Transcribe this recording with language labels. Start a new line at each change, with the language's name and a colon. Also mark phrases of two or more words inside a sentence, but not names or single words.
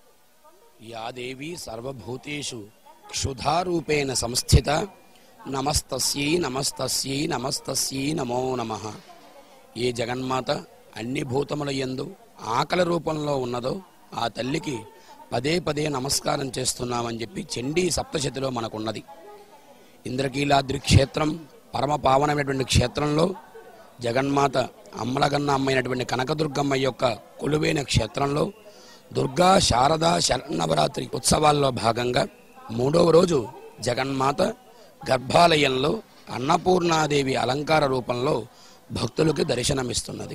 Sanskrit: या देवी सर्वभूतेषु क्षुधारूपेण संस्थिता नमस्तस्यै नमस्तस्यै नमस्तस्यै नमो नमः।
Telugu: ఏ జగన్మాత అన్ని భూతముల యందు ఆకలి రూపంలో ఉన్నదో ఆ తల్లికి పదే పదే నమస్కారం చేస్తున్నామని చెప్పి చండీ సప్తశతిలో మనకున్నది. ఇంద్రకీలాద్రి క్షేత్రం పరమ పావనమైనటువంటి క్షేత్రంలో జగన్మాత అమ్మలగన్న అమ్మైనటువంటి కనకదుర్గమ్మ యొక్క కొలువైన క్షేత్రంలో దుర్గా శారదా శరన్నవరాత్రి ఉత్సవాల్లో భాగంగా 3వ రోజు జగన్మాత గర్భాలయంలో అన్నపూర్ణాదేవి అలంకార రూపంలో భక్తులకు దర్శనమిస్తున్నది.